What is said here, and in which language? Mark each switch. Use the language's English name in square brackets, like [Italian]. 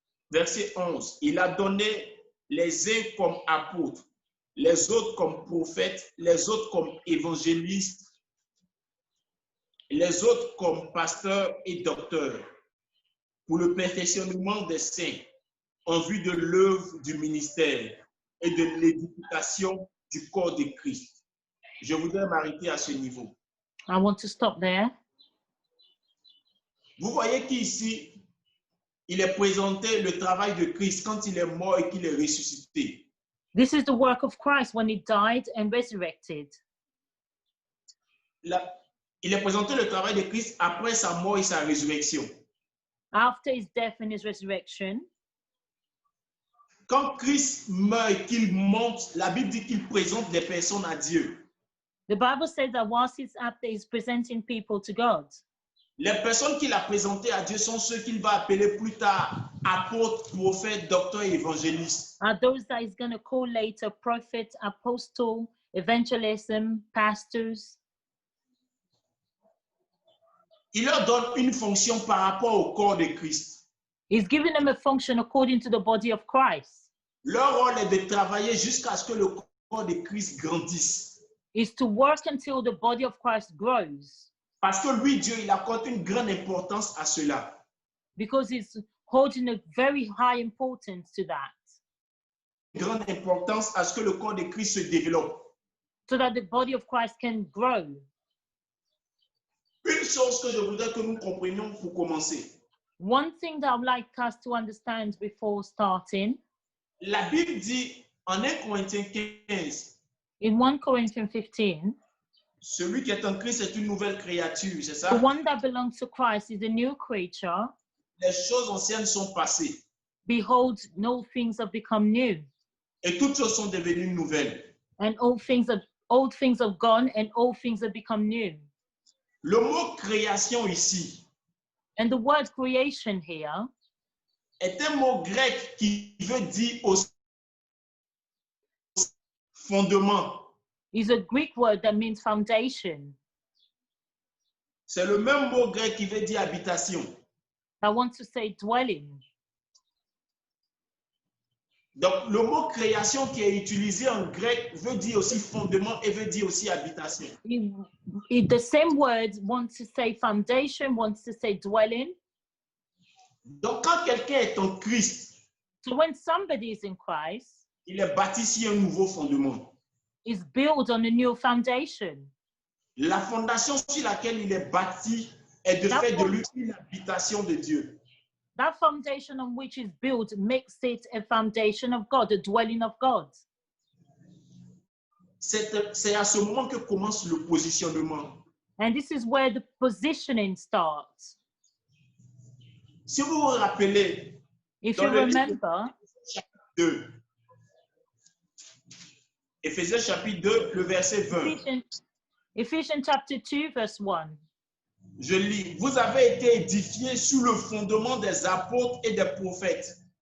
[French] Verset 11. Il a donné les uns comme apôtres, les autres comme prophètes, les autres comme évangélistes, les autres comme pasteurs et docteurs, pour le perfectionnement des saints, en vue de l'œuvre du ministère et de l'édification du corps de Christ. Je voudrais m'arrêter à ce niveau. [English] I want to stop there. [French] Vous voyez qu'ici, il est présenté le travail de Christ quand il est mort et qu'il est ressuscité. [English] This is the work of Christ when he died and resurrected. [French] Il est présenté le travail de Christ après sa mort et sa résurrection. [English] After his death and his resurrection, [French] quand Christ meurt et qu'il monte, la Bible dit qu'il présente des personnes à Dieu. [English] The Bible says that whilst he's up there, he's presenting people to God. [French] Les personnes qu'il a présentées à Dieu sont ceux qu'il va appeler plus tard apôtres, prophètes, docteurs et évangélistes. [English] Are those that he's going to call later prophet, apostle, evangelism, pastors. [French] Il leur donne une fonction par rapport au corps de Christ. [English] He's giving them a function according to the body of Christ. [French] Leur rôle est de travailler jusqu'à ce que le corps de Christ grandisse. [English] Is to work until the body of Christ grows. [French] Parce que lui, Dieu, il accorde une grande importance à cela. [English] Because he's holding a very high importance to that. [French] Une grande importance à ce que le corps de Christ se développe. [English] So that the body of Christ can grow. [French] Une chose que je voudrais que nous comprenions pour commencer. [English] One thing that I would like us to understand before starting. [French] La Bible dit en 1 Corinthiens 15. [English] In 1 Corinthians 15. [French] Celui qui est en Christ est une nouvelle créature, c'est ça? [English] The one that belongs to Christ is a new creature. [French] Les choses anciennes sont passées. [English] Behold, no things have become new. [French] Et toutes choses sont devenues nouvelles. [English] And old things have gone and all things have become new. [French] Le mot création ici [English] And the word creation here [French] est un mot grec qui veut dire au fondement. [English] is a Greek word that means foundation. [French] C'est le même mot grec qui veut dire habitation. [English] I want to say dwelling. [French] Donc, le mot création qui est utilisé en grec veut dire aussi fondement et veut dire aussi habitation. [English] The same word wants to say foundation, wants to say dwelling. [French] Donc, quand quelqu'un est en Christ, [English] So when somebody is in Christ, [French] il est bâti sur un nouveau fondement. [English] is built on a new foundation. [French] La fondation sur laquelle il est bâti est de fait de lui une habitation de Dieu. [English] That foundation on which is built makes it a foundation of God, a dwelling of God. [French] C'est à ce moment que commence le positionnement. [English] And this is where the positioning starts. [French] Si vous vous rappelez, [English] If [French] dans [English] you [French] le livre [English] remember, [French] chapitre 2, Éphésiens chapitre 2, le verset 20. [English] Ephesians chapter 2, verse 1. [French] Je lis, vous avez été édifiés sous le fondement des apôtres et des prophètes.